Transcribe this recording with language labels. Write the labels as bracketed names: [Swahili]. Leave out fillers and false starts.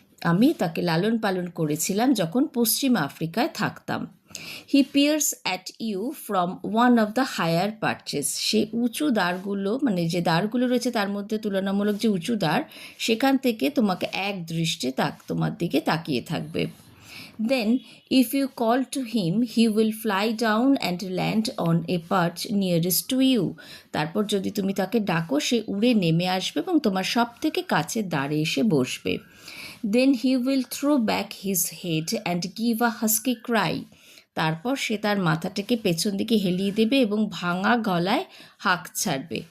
[Bangla] আমি তাকে লালন পালন করেছিলাম যখন পশ্চিম আফ্রিকায় থাকতাম। [English] He pierce at you from one of the higher purchase. [Bangla] সে উঁচু দ্বারগুলো, মানে যে দ্বারগুলো রয়েছে তার মধ্যে তুলনামূলক যে উঁচু দ্বার, সেখান থেকে তোমাকে এক দৃষ্টে তোমার দিকে তাকিয়ে থাকবে। [English] Then, if you call to him, he will fly down and land on a perch nearest to you. [Bangla] তারপর যদি তুমি তাকে ডাকো, সে উড়ে নেমে আসবে এবং তোমার সব থেকে কাছের দ্বারে এসে বসবে। [English] Then he will throw back his head and give a husky cry. [Bangla] তারপর সে তার মাথাটাকে পেছন দিকে হেলিয়ে দেবে এবং ভাঙা গলায় হাঁক ছাড়বে।